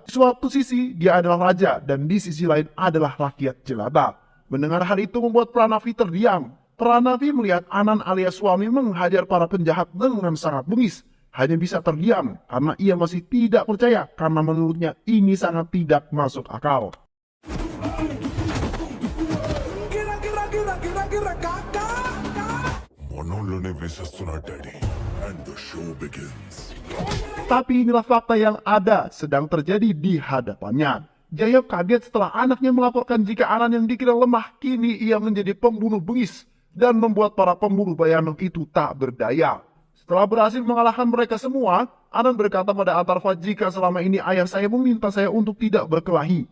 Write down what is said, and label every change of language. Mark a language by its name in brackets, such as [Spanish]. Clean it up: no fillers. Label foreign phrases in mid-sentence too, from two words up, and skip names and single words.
[Indonesian] Di suatu sisi dia adalah raja dan di sisi lain adalah rakyat jelata. Mendengar hal itu membuat Pranavi terdiam. Pranavi melihat Anan alias suami menghajar para penjahat dengan sangat bengis. Hanya bisa terdiam karena ia masih tidak percaya karena menurutnya ini sangat tidak masuk akal. [Telugu] మనోళ్ళనే వేసేస్తున్నా డాడీ [English] and the show begins. [Indonesian] Tapi inilah fakta yang ada sedang terjadi di hadapannya. Jayam kaget setelah anaknya melaporkan jika Anan yang dikira lemah kini ia menjadi pembunuh bengis dan membuat para pemburu bayaran itu tak berdaya. Setelah berhasil mengalahkan mereka semua, Anan berkata pada Atharva jika selama ini ayah saya meminta saya untuk tidak berkelahi.